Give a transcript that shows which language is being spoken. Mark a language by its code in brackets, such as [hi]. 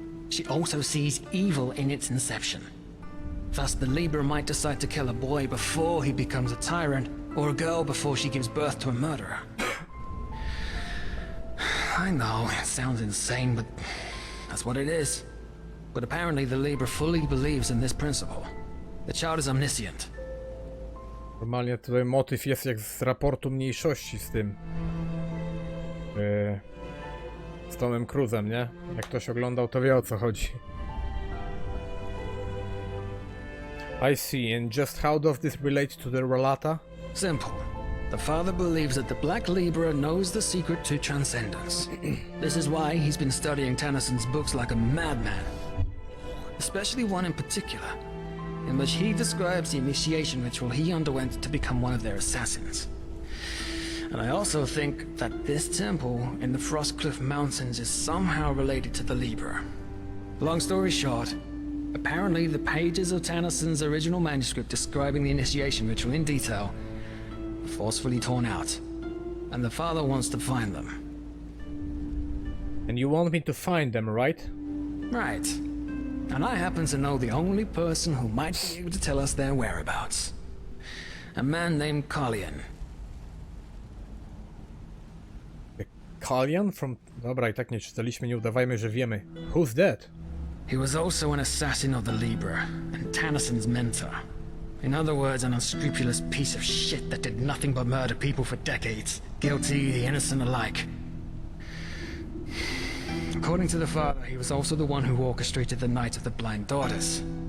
[en] She also sees evil in its inception. Thus, the Libra might decide to kill a boy before he becomes a tyrant, or a girl before she gives birth to a murderer. I know, it sounds insane, but that's what it is. But apparently the Libra fully believes in this principle. The child is omniscient. [pl] Normalnie tutaj motyw jest jak z raportu mniejszości z tym. Z Tomem Cruise'em, nie? Jak ktoś oglądał, to wie, o co chodzi. [en] I see. And just how does this relate to the Rhalatą? Simple. The father believes that the Black Libra knows the secret to transcendence. This is why he's been studying Tennyson's books like a madman. Especially one in particular, in which he describes the initiation ritual he underwent to become one of their assassins. And I also think that this temple in the Frostcliff Mountains is somehow related to the Libra. Long story short, apparently the pages of Tennyson's original manuscript describing the initiation ritual in detail were forcefully torn out, and the father wants to find them. And you want me to find them, right? Right. And I happen to know the only person who might be able to tell us their whereabouts. A man named Carlian. Carlian from... [pl] Dobra, i tak nie czytaliśmy, nie udawajmy, że wiemy. [en] Who's that? He was also an assassin of the Libra, and Tennyson's mentor. In other words, an unscrupulous piece of shit that did nothing but murder people for decades, guilty, the innocent alike. According to the father, he was also the one who orchestrated the Night of the Blind Daughters.